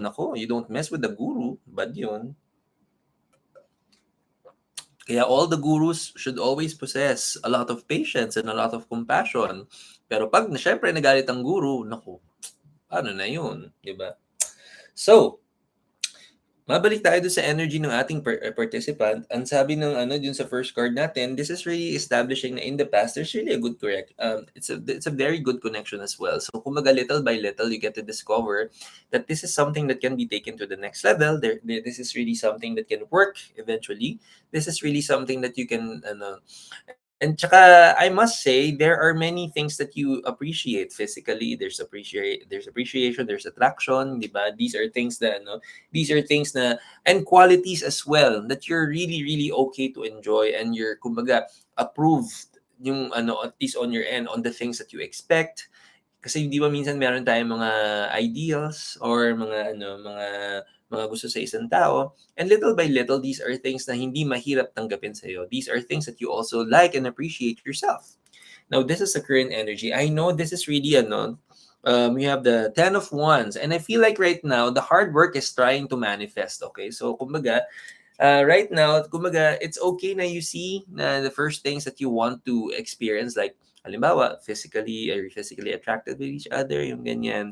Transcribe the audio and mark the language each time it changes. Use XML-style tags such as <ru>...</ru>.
<en>Nako, you don't mess with the guru, bad yun. Kaya all the gurus should always possess a lot of patience and a lot of compassion.</en> <tl>Pero pag syempre nagalit ang guru, naku, paano na yun, di ba? So, mabalik tayo doon sa energy ng ating participant. Ang sabi ng dun sa first card natin,</tl> <en>this is really establishing na in the past, there's really a good it's a very good connection as well. So, kumbaga little by little, you get to discover that this is something that can be taken to the next level. This is really something that can work eventually. This is really something that you can, and tsaka, I must say, there are many things that you appreciate physically. There's appreciation, there's attraction, di ba? These are things na, and qualities as well, that you're really, really okay to enjoy, and you're, kumbaga, approved yung, at least on your end, on the things that you expect.</en> <tl>Kasi di ba minsan meron tayong mga ideals or mga gusto sa isang tao, and little by little, these are things na hindi mahirap tanggapin sa'yo.</tl> <en>These are things that you also like and appreciate yourself. Now, this is the current energy. I know this is really, we have the 10 of Wands, and I feel like right now, the hard work is trying to manifest, okay? So, kumbaga, right now, kumbaga, it's okay na you see na the first things that you want to experience, like, halimbawa, physically attracted with each other,</en> <tl>yung ganyan.</tl>